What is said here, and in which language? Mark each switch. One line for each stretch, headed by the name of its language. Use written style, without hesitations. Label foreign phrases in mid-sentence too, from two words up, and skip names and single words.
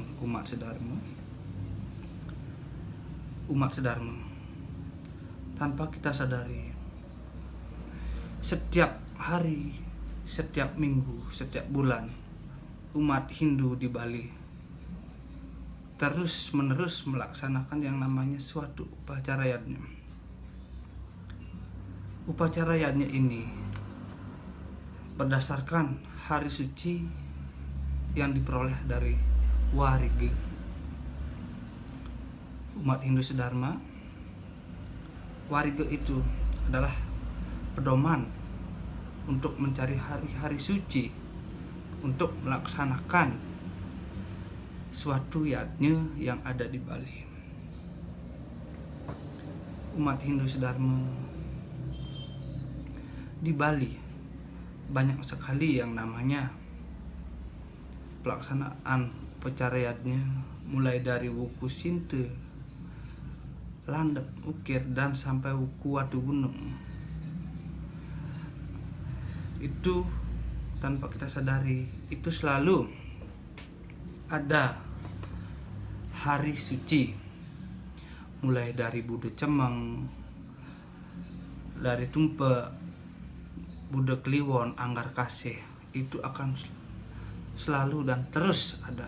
Indonesian: Umat sedharma tanpa kita sadari, setiap hari, setiap minggu, setiap bulan, umat Hindu di Bali terus menerus melaksanakan yang namanya suatu upacara yadnya. Upacara yadnya ini berdasarkan hari suci yang diperoleh dari warige. Umat Hindu sedharma, warige itu adalah pedoman untuk mencari hari-hari suci untuk melaksanakan suatu yadnya yang ada di Bali. Umat Hindu sedharma di Bali banyak sekali yang namanya pelaksanaan upacara yadnya, mulai dari wuku sinte, landep, ukir, dan sampai wuku watu gunung. Itu tanpa kita sadari, itu selalu ada hari suci, mulai dari Buddha Cemeng, dari Tumpe, Buddha Kliwon, Anggar Kasih, itu akan selalu dan terus ada.